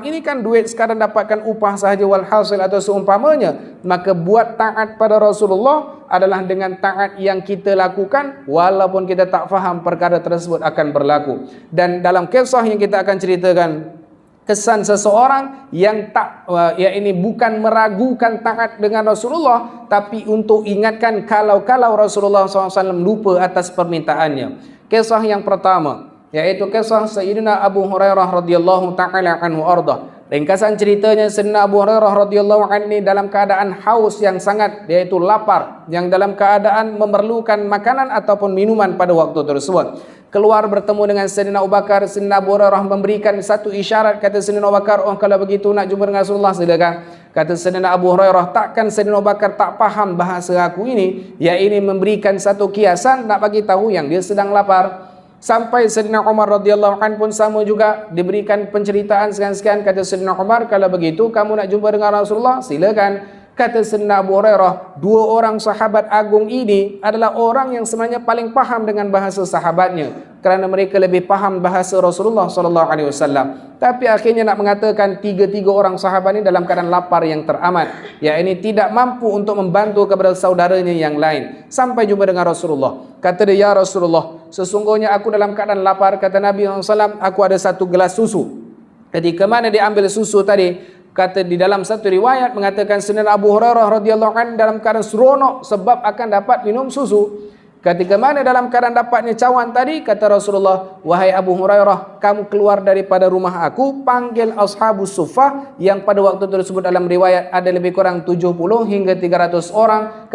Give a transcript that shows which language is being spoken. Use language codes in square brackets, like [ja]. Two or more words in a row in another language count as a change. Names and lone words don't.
[ms] Ini kan duit sekarang dapatkan upah sahaja walhasil atau seumpamanya. Maka buat taat pada Rasulullah adalah dengan taat yang kita lakukan walaupun kita tak faham perkara tersebut akan berlaku. Dan dalam kisah yang kita akan ceritakan, kesan seseorang yang tak, ya ini bukan meragukan taat dengan Rasulullah, tapi untuk ingatkan kalau Rasulullah SAW lupa atas permintaannya. Kisah yang pertama, yaitu kisah Sayyidina Abu Hurairah [ar] radhiyallahu ta'ala anhu arda. [ms] Ringkasan ceritanya, Sayyidina Abu Hurairah [ar] radhiyallahu anhu [ms] dalam keadaan haus yang sangat, yaitu lapar, yang dalam keadaan memerlukan makanan ataupun minuman pada waktu tersebut. Keluar bertemu dengan Sayyidina Abu Bakar. Sayyidina Abu Hurairah memberikan satu isyarat. Kata Sayyidina Abu Bakar, oh kalau begitu nak jumpa dengan Rasulullah, silakan. Kata Sayyidina Abu Hurairah, takkan Sayyidina Abu Bakar tak faham bahasa aku ini? Ya, ini memberikan satu kiasan nak bagi tahu yang dia sedang lapar. Sampai Sayyidina Umar [ar] radhiyallahu anhu [ms] pun sama juga, diberikan penceritaan sekian-sekian. Kata Sayyidina Umar, kalau begitu kamu nak jumpa dengan Rasulullah, silakan. Kata Sayyidina Abu Hurairah, 2 orang sahabat agung ini adalah orang yang sebenarnya paling paham dengan bahasa sahabatnya, kerana mereka lebih paham bahasa Rasulullah SAW. Tapi akhirnya nak mengatakan 3 orang sahabat ini dalam keadaan lapar yang teramat, ya ini tidak mampu untuk membantu kepada saudaranya yang lain. Sampai jumpa dengan Rasulullah. Kata dia, [ar] ya Rasulullah, [ms] sesungguhnya aku dalam keadaan lapar. Kata Nabi SAW, aku ada 1 gelas susu. Ketika mana dia ambil susu tadi, kata di dalam satu riwayat mengatakan Sayyidina Abu Hurairah [ar] radhiyallahu anhu [ms] dalam keadaan seronok sebab akan dapat minum susu. Ketika mana dalam keadaan dapatnya cawan tadi, kata Rasulullah, wahai Abu Hurairah, kamu keluar daripada rumah aku, panggil [ar] ashabus suffah, [ms] yang pada waktu tersebut dalam riwayat ada lebih kurang 70 hingga 300 orang.